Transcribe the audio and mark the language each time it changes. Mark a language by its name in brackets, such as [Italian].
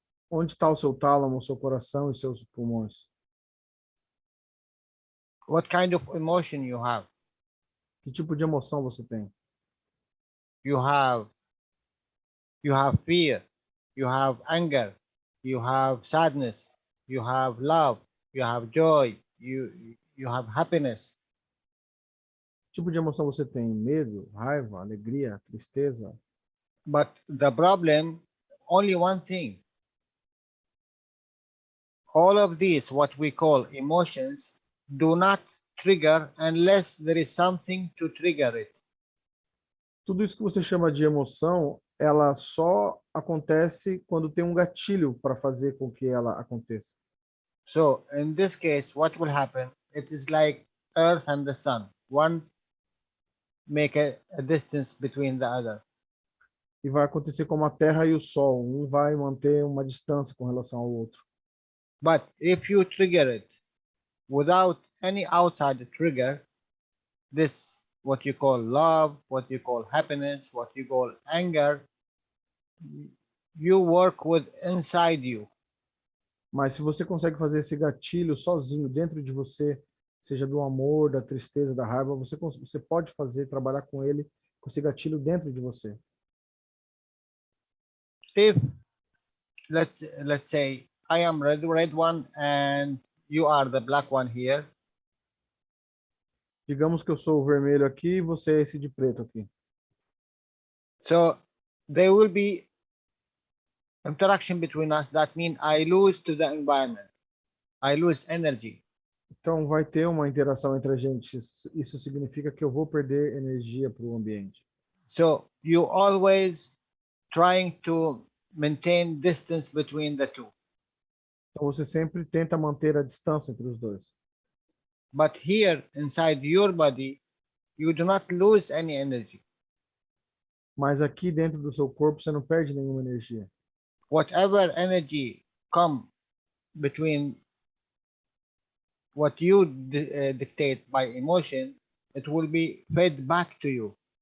[Portuguese] Onde está o seu tálamo, seu coração e seus pulmões? [English] What kind of emotion you have? [Portuguese] Que tipo de emoção você tem? [English] You have fear, you have anger, you have sadness, you have love, you have joy, you have happiness. [Portuguese] Que tipo de emoção você tem? Medo, raiva, alegria, tristeza? [English] But the problem, only one thing. All of these, what we call emotions, do not trigger unless there is something to trigger it. [Portuguese] Tudo isso que você chama de emoção, ela só acontece quando tem um gatilho para fazer com que ela aconteça. [English] So in this case, what will happen? It is like Earth and the Sun. One make a distance between the other. [Portuguese] E vai acontecer como a Terra e o Sol. Um vai manter uma distância com relação ao outro. [English] But if you trigger it without any outside trigger, this what you call love, what you call happiness, what you call anger, you work with inside you. [Portuguese] Mas se você consegue fazer esse gatilho sozinho dentro de você, seja do amor, da tristeza, da raiva, você pode trabalhar com ele, com esse gatilho dentro de você. [English] If let's say I am red one and you are the black one here. [Portuguese] Digamos que eu sou o vermelho aqui e você é esse de preto aqui. [English] So there will be interaction between us. That means I lose to the environment. I lose energy. [Portuguese] Então vai ter uma interação entre a gente. Isso significa que eu vou perder energia para o ambiente. [English] So you always trying to maintain distance between the two. [Portuguese] Então você sempre tenta manter a distância entre os dois. [English] But here inside your body, you do not lose any energy. [Portuguese] Mas aqui dentro do seu corpo você não perde nenhuma energia. [English] Whatever energy come between what you dictate by emotion, it will be fed back to you.